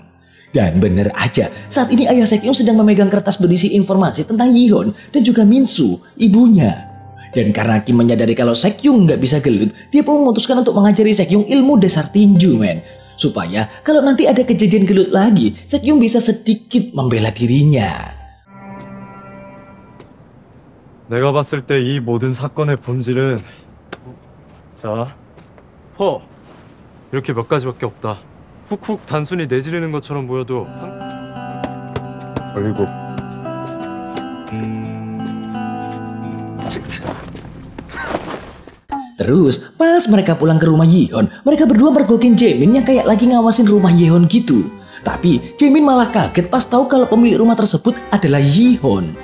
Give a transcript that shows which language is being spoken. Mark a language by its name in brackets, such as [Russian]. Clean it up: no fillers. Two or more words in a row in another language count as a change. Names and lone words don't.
[Indonesian] Dan bener aja, saat ini ayah Sekyung sedang memegang kertas berisi informasi tentang Yihon dan juga Minsu, ibunya. Dan karena Kim menyadari kalau Sekyung nggak bisa gelut, dia pun memutuskan untuk mengajari Sekyung ilmu dasar tinju men. Supaya kalau nanti ada kejadian gelut lagi, Sekyung bisa sedikit membela dirinya. [Korean] 내가 봤을 때 이 모든 사건의 본질은 자, 이렇게 몇 가지밖에 없다. 훅훅 단순히 내지르는 것처럼 보여도 그리고 [Indonesian] Terus pas mereka pulang ke rumah Yihon, mereka berdua mergokin Jaemin yang kayak lagi ngawasin rumah Yihon gitu. Tapi Jaemin malah kaget pas tahu kalau pemilik rumah tersebut adalah Yihon.